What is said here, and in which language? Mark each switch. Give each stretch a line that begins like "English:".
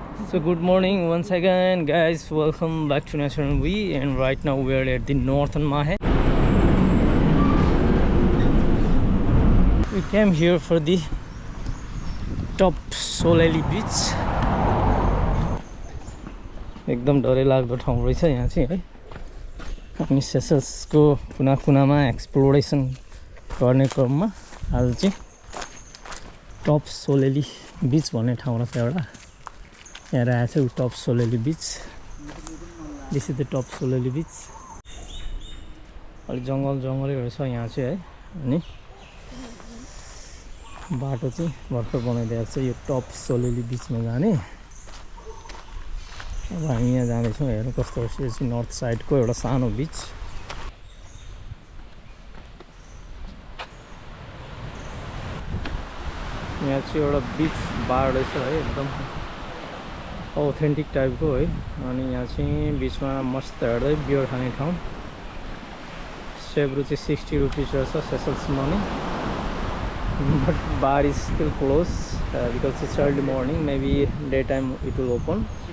English: So good morning once again guys, welcome back to National V, and right now we are at the northern Mahe. We came here for the top Soleli beach.
Nepali: एकदम डरै लाग्दो ठाउँ रहेछ यहाँ चाहिँ है। हामी सेसल्सको कुना कुनामा एक्सप्लोरेसन गर्ने क्रममा आज चाहिँ टप सोलेली बीच भन्ने ठाउँ रहेछ एउटा। यहाँ रहेछ टप सोलेली बीच।
English: This is the top Soleli beach.
Nepali: अलि जङ्गलै रहेछ यहाँ चाहिँ है। अनि बाटो चाहिँ भर्खर बनाइदिएको छ यो टप सोलेली बीचमा जाने। अब हामी यहाँ जाँदैछौँ। हेर्नु कस्तो रहेछ। यो चाहिँ नर्थ साइडको एउटा सानो बीच। यहाँ चाहिँ एउटा बीच बार रहेछ है, एकदम ऑथेन्टिक टाइपको है। अनि यहाँ चाहिँ बीचमा मस्त हेर्दै बियर खाने ठाउँ। सेब्रु चाहिँ 60 रुपीस रहेछ Seychelles money.
English: But bar is still closed because it's early morning. Maybe daytime it will open.